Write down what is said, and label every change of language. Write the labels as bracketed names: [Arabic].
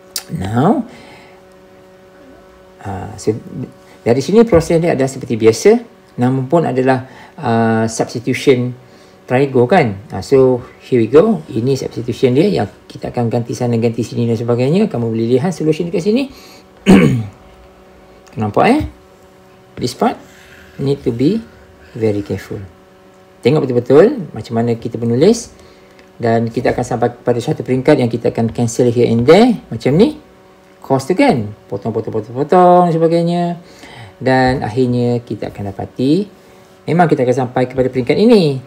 [Malay] Now, so, dari sini proses dia adalah seperti biasa, namun pun adalah substitution trigo kan. [English] So here we go. [Malay] Ini substitution dia yang kita akan ganti sana ganti sini dan sebagainya. Kamu boleh lihat solution dekat sini. Nampak [English] This part need to be very careful. [Malay] Tengok betul-betul macam mana kita menulis. Dan kita akan sampai pada satu peringkat yang kita akan cancel [English] here and there. [Malay] Macam ni. Cos tu kan. Potong dan sebagainya. Dan akhirnya kita akan dapati. Memang kita akan sampai kepada peringkat ini.